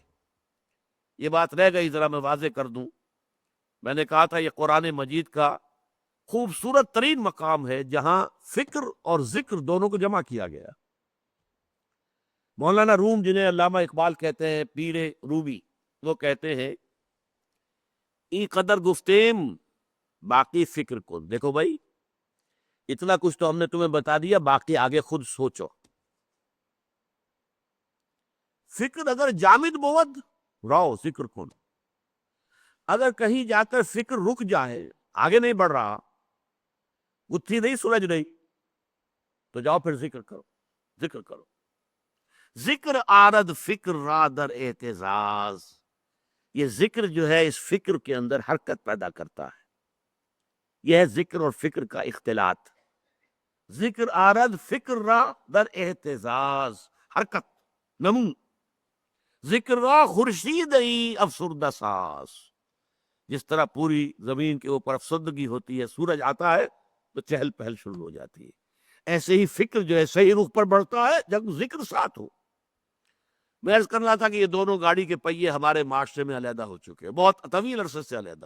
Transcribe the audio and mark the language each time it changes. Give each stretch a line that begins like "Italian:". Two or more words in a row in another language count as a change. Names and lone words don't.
Urdu: یہ بات رہ گئی، ذرا میں واضح کر دوں۔ میں نے کہا تھا یہ قرآن مجید کا خوبصورت ترین مقام ہے جہاں فکر اور ذکر دونوں کو جمع کیا گیا۔ مولانا روم، جنہیں علامہ اقبال کہتے ہیں، پیر رومی، وہ کہتے ہیں
Persian: ای قدر گفتیم باقی فکر کن۔
Urdu: دیکھو بھائی، اتنا کچھ تو ہم نے تمہیں بتا دیا، باقی آگے خود سوچو۔
Persian: فکر اگر جامد بود رہو ذکر کن،
Urdu: اگر کہیں جا کر فکر رک جائے، آگے نہیں بڑھ رہا، گتھی نہیں سلجھ رہی، تو جاؤ پھر ذکر کرو، ذکر کرو۔
Persian: ذکر آرد فکر را در اعتزاز،
Urdu: یہ ذکر جو ہے اس فکر کے اندر حرکت پیدا کرتا ہے، یہ ہے ذکر اور فکر کا اختلاط۔
Persian: ذکر آرد فکر را در اعتزاز، حرکت، نمو۔ ذکر را خورشید ای افسردہ ساز،
Urdu: جس طرح پوری زمین کے اوپر افسردگی ہوتی ہے، سورج آتا ہے تو چہل پہل شروع ہو جاتی ہے، ایسے ہی فکر جو ہے صحیح رخ پر بڑھتا ہے جب ذکر ساتھ ہو۔ میں عرض کر رہا تھا کہ یہ دونوں گاڑی کے پہیے ہمارے معاشرے میں علیحدہ ہو چکے ہیں، بہت طویل عرصے سے علیحدہ۔